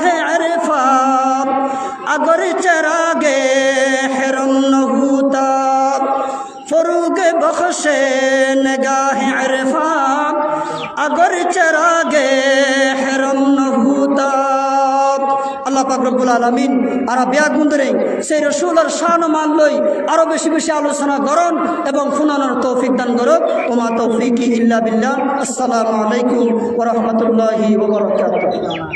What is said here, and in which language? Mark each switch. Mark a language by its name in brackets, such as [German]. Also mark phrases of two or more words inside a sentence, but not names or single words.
[Urdu] عرفان اگر چراغ حرم نہ ہوتا فروغ بخش نگاہ عرفان اگر چراغ حرم نہ ہوتا [Chittagonian] আল্লাহ পাক [Arabic] رب العالمين [Chittagonian] আর ব্যাগুন ধরে সেই রাসূলের শান মান লই আরো বেশি বেশি আলোচনা করুন এবং শুনানোর তৌফিক দান করুন [Arabic] وما توفيقي إلا بالله السلام عليكم ورحمة الله وبركاته